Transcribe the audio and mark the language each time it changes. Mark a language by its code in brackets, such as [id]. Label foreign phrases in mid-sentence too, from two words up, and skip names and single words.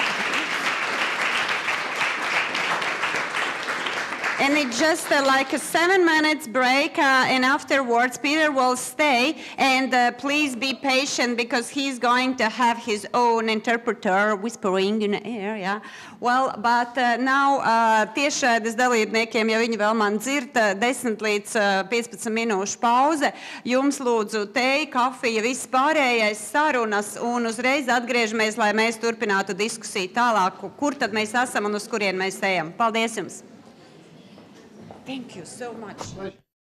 [en] And it's just like a 7 minutes break, and afterwards Peter will stay, and please be patient because he's going to have his own interpreter whispering in the air, yeah? Well, but now [lv] tiešraides dalībniekiem, ja viņi vēl man dzird, 10 līdz 15 minūšu pauze, jums lūdzu teju, kafija, viss pārējais sarunas, un uzreiz atgriežamies, lai mēs turpinātu diskusiju tālāk, kur tad mēs esam un uz kurien mēs ejam. Paldies jums! [en] Thank you so much.